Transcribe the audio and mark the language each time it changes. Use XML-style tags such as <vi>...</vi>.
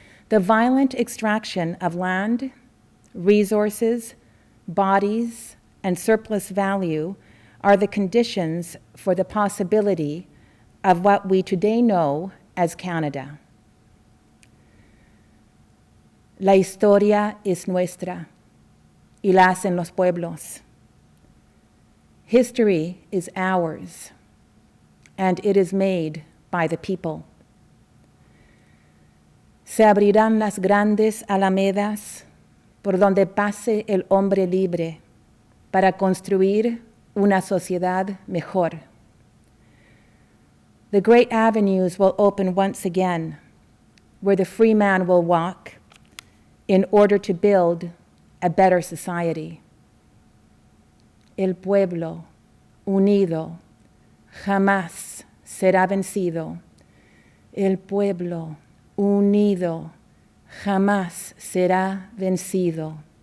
<en>The violent extraction of land, resources, bodies, and surplus value are the conditions for the possibility of what we today know as Canada.</en> <es>La historia es nuestra, y la hacen los pueblos.</es> <en>History is ours, and it is made by the people.</en> <es>Se abrirán las grandes alamedas por donde pase el hombre libre para construir una sociedad mejor.</es> <en>The great avenues will open once again where the free man will walk in order to build a better society.</en> <es>El pueblo unido jamás será vencido. El pueblo unido jamás será vencido.</es>